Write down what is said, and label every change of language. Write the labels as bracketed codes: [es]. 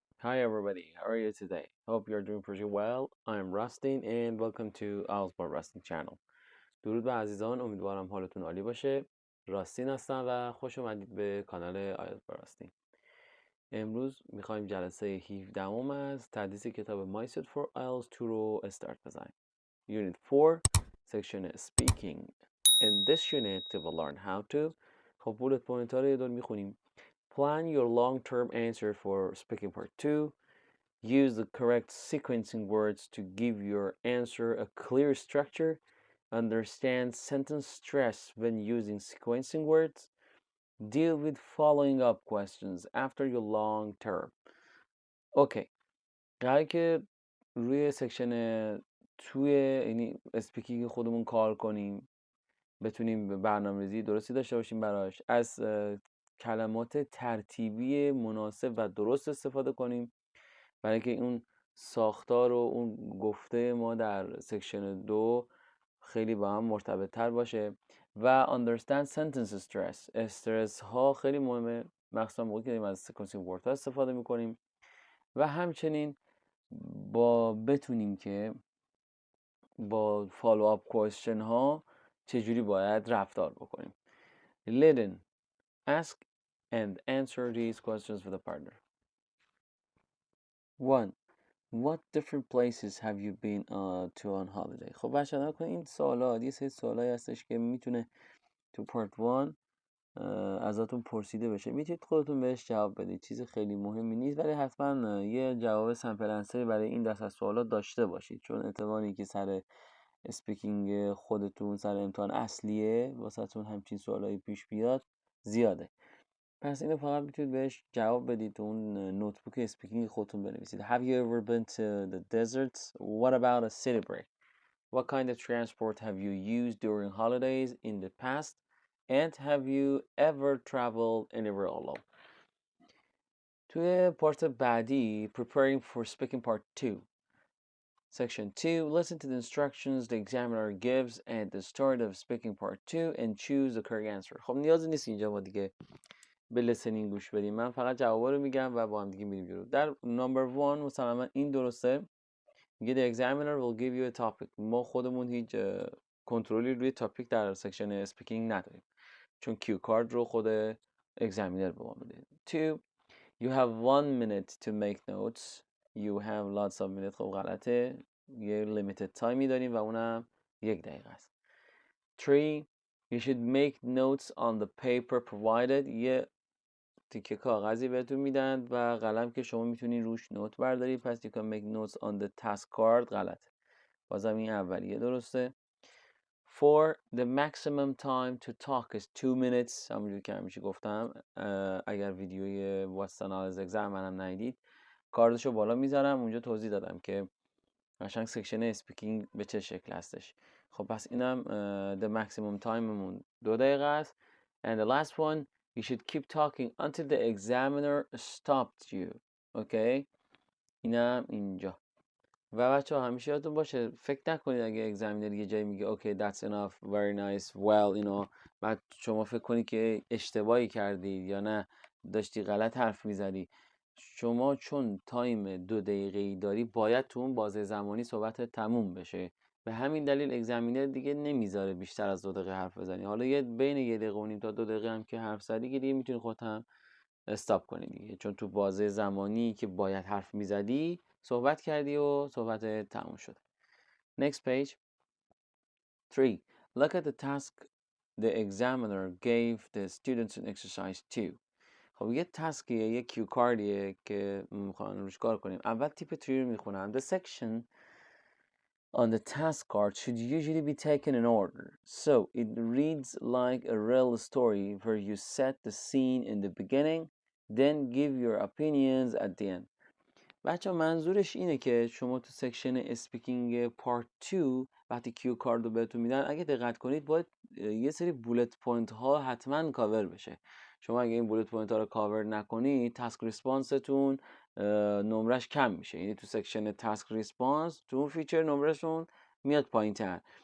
[en] Hi everybody, how are you today? Hope you're doing pretty well. I'm Rustin and welcome to IELTS by Rustin channel. [fa] درود به عزیزان، امیدوارم حالتون عالی باشه. راستین هستم و خوش اومدید به کانال آیلتس با راستین. امروز میخوایم جلسه 17 از تدریس کتاب My Set for IELTS 2 رو استارت بزنیم. [en] Unit 4 Section Speaking. In this unit we will learn how to. [fa] خب بولت پوینت ها رو یه دور میخونیم. [en] Plan your long-term answer for speaking part 2. Use the correct sequencing words to give your answer a clear structure. Understand sentence stress when using sequencing words. Deal with following up questions after your long term. [fa] اوکی، قراره که روی سکشن توی یعنی اسپیکینگ خودمون کار کنیم، بتونیم برنامه‌ریزی درستی داشته باشیم براش، از کلمات ترتیبی مناسب و درست استفاده کنیم برای که اون ساختار و اون گفته ما در سکشن 2 خیلی با هم مرتبط تر باشه. [en] و understand sentence stress. [fa] استرس ها خیلی مهمه، مخصوصا موقعی که از sequencing word ها استفاده میکنیم و همچنین بتونیم که با follow up question ها چجوری باید رفتار بکنیم. [en] Listen, ask and answer these questions with a partner. 1. What different places have you been to on holiday? [fa] خب بچه‌ها نکنه این سوالات یه سری سوالایی هستش که میتونه تو پارت 1 ازتون پرسیده بشه، میتونید خودتون بهش جواب بدید، چیز خیلی مهمی نیست، ولی حتما یه جواب سمپل انسری برای این دست از سوالات داشته باشید، چون احتمالی که سر اسپیکینگ خودتون سر امتحان اصلیه واسهتون همچین سوالایی پیش بیاد زیاده. پس اینو فقط میتونید بهش جواب بدید، تو اون نوتبوک اسپیکینگ خودتون بنویسید. [en] Have you ever been to the deserts? What about a city break? What kind of transport have you used during holidays in the past? And have you ever traveled anywhere alone? [fa] توی پارت بعدی [en] preparing for speaking part 2. Section 2, listen to the instructions the examiner gives at the start of speaking part 2 and choose the correct answer. [fa] خب نیازی نیست اینجا ما دیگه به لسنینگ گوش بدیم، من فقط جوابا رو میگم و با هم دیگه میریم جلو. در نمبر 1 مسلما این درسته، میگه [en] the examiner will give you a topic. [fa] ما خودمون هیچ کنترلی روی تاپیک در سکشن اسپیکینگ نداریم، چون کیو کارد رو خود اگزامینر به ما میده. 2. [en] You have 1 minute to make notes. You have lots of minutes. [fa] خب غلطه، یه limited تایمی داریم و اونم 1 دقیقه است. 3. [en] You should make notes on the paper provided. [fa] یه تیکه کاغذی بهتون میدن و قلم که شما میتونین روش نوت برداری، پس [en] you can make notes on the task card. [fa] غلطه، بازم این اولیه درسته. 4. [en] The maximum time to talk is 2 minutes. [fa] همونجور که همیشه گفتم، اگر ویدیوی واستون از اگزم منم ندیدید کاردشو بالا میذارم، اونجا توضیح دادم که قشنگ سکشن اسپیکینگ به چه شکل هستش. خب پس اینم the maximum timeمون 2 دقیقه است. [en] And the last one, you should keep talking until the examiner stopped you. [fa] Okay? اینم اینجا. و بچه همیشه یادتون باشه فکر نکنید اگه اگزامینر یه جایی میگه [en] okay that's enough, very nice, well, [fa] بعد شما فکر کنید که اشتباهی کردید یا نه داشتی غلط حرف میزدی. شما چون تایم 2 دقیقه‌ای داری باید تو اون بازه زمانی صحبت تموم بشه، به همین دلیل اگزامینر دیگه نمیذاره بیشتر از 2 دقیقه حرف بزنی. حالا یه بین 1 دقیقه و نیم تا 2 دقیقه هم که حرف زدی که دیگه میتونی خودت هم استاپ کنی دیگه، چون تو بازه زمانی که باید حرف میزدی صحبت کردی و صحبت تموم شد. [en] Next page. 3. Look at the task the examiner gave the students in exercise 2. [fa] خب یه تاسکیه، یه کیو کاردیه که میخوان روش کار کنیم. اول تیپ 3 رو میخونم. [en] The section on the task card should usually be taken in order. So it reads like a real story where you set the scene in the beginning, then give your opinions at the end. [fa] بچه منظورش اینه که شما تو سکشن اسپیکینگ پارت 2 وقتی کیو کارد رو بهتون میدن، اگه دقت کنید باید یه سری بولت پوینت ها حتما کاور بشه. شما اگه این بولت پوینت ها رو کاور نکنید تاسک ریسپانستون نمرش کم میشه، یعنی تو سکشن تاسک ریسپانس تو اون فیچر نمرشون میاد پایین تر.